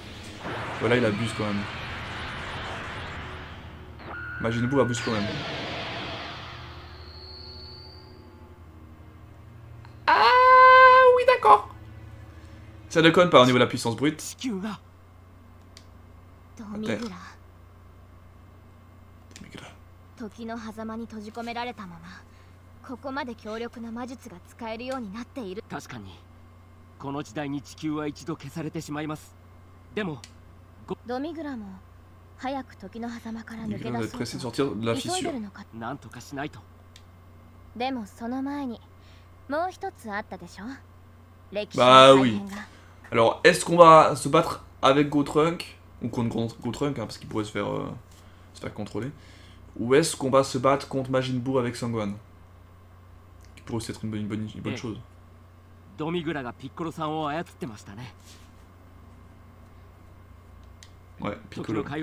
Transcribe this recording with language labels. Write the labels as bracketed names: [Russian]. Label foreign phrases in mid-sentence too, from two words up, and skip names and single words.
[French] Voilà, il abuse quand même. Majin Buu abuse quand même. Ah oui, d'accord. Ça déconne pas au niveau de la puissance brute. Terre. [Japanese] ここまで強力な魔術が使えるようになっている。確かにこの時代に地球は一度消されてしまいます。でもドミグラも早く時の狭間から抜け出そうと急いでるのか。なんとかしないと。でもその前にもう一つあったでしょ。 [French] Bah oui. Alors, est-ce qu'on va se battre avec Gotrunk ou contre Gotrunk, hein, parce qu'il pourrait se faire contrôler, ou est-ce qu'on va se battre contre Majin Buu avec Sangohan? Pour aussi être une bonne chose. Ouais, Piccolo.